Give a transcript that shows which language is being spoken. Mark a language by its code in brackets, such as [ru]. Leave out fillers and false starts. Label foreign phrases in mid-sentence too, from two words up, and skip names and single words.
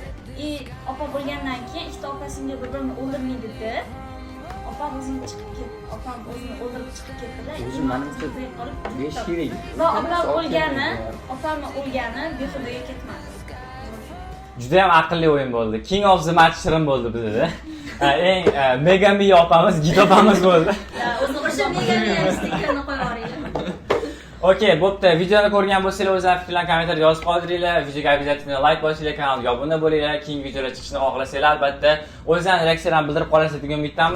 [uz] Opam o'lgandan keyin ikkita opa-singil bir-birini o'ldirmaydi-da. Opam o'zini chiqib ketdi. Opam o'zini o'ldirib chiqib ketdi-da. O'zi menimcha 5 kerak. Va opamni o'lgani behudaga ketmadi. Juda ham aqlli o'yin bo'ldi. [en] King of the match [uz] Shirin bo'ldi bizda. Eng Megami opamiz, Git opamiz bo'ldi. O'sha Megami stikerni qo'yib yuboringlar. Okey, bo'pti. Videoni ko'rgan bo'lsanglar, o'zingizlar fikrlarni kommentarda yozib qoldiringlar. Videoga obязательно like bosinglar, kanalga obuna bo'linglar. Keyingi videolar chiqishini xohlasanglar, albatta o'zingizlarning reaksiyalarni bildirib qolasiz degan umiddamiz.